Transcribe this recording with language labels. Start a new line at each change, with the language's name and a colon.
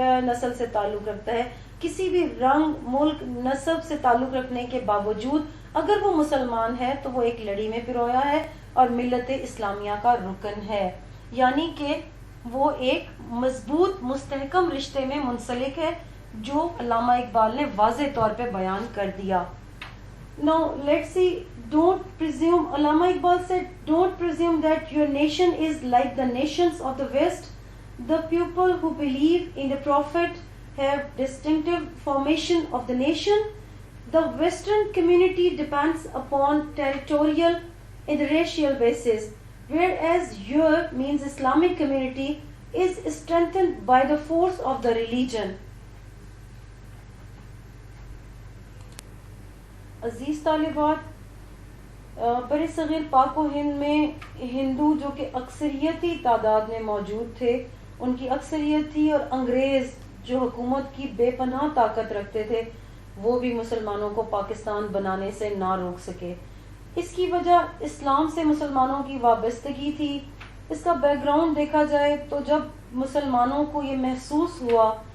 Urdu: نسل سے تعلق رکھتا ہے، کسی بھی رنگ، ملک، نسب سے تعلق رکھنے کے باوجود اگر وہ مسلمان ہے تو وہ ایک لڑی میں پرویا ہے اور ملت اسلامیہ کا رکن ہے، یعنی کہ وہ ایک مضبوط مستحکم رشتے میں منسلک ہے، جو علامہ اقبال نے واضح طور پہ بیان کر دیا۔
English: Now let's see, don't presume, Allama Iqbal said, don't presume that your nation is like the nations of the West. The people who believe in the Prophet have distinctive formation of the nation. The Western community depends upon territorial and racial basis, whereas your means Islamic community is strengthened by the force of the religion.
Urdu: عزیز طالبات، بر صغیر پاک و ہند میں ہندو جو کہ اکثریتی تعداد میں موجود تھے، ان کی اکثریت تھی، اور انگریز جو حکومت کی بے پناہ طاقت رکھتے تھے، وہ بھی مسلمانوں کو پاکستان بنانے سے نہ روک سکے۔ اس کی وجہ اسلام سے مسلمانوں کی وابستگی تھی۔ اس کا بیک گراؤنڈ دیکھا جائے تو جب مسلمانوں کو یہ محسوس ہوا